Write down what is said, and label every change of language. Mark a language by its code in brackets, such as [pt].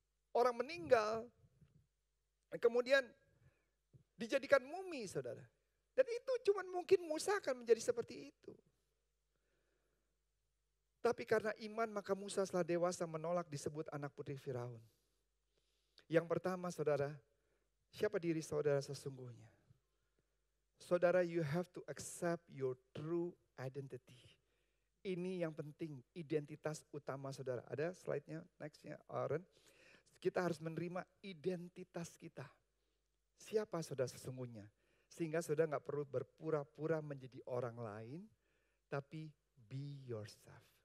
[id] Orang meninggal, kemudian dijadikan mumi saudara. Dan itu cuma mungkin Musa akan menjadi seperti itu. Tapi karena iman maka Musa setelah dewasa menolak disebut anak putri Firaun. Yang pertama saudara, siapa diri saudara sesungguhnya? Saudara, [en] you have to accept your true identity. [id] Ini yang penting, identitas utama saudara. Ada slide-nya, next-nya, Aaron. Kita harus menerima identitas kita. Siapa saudara sesungguhnya? Sehingga saudara gak perlu berpura-pura menjadi orang lain, tapi [en] be yourself.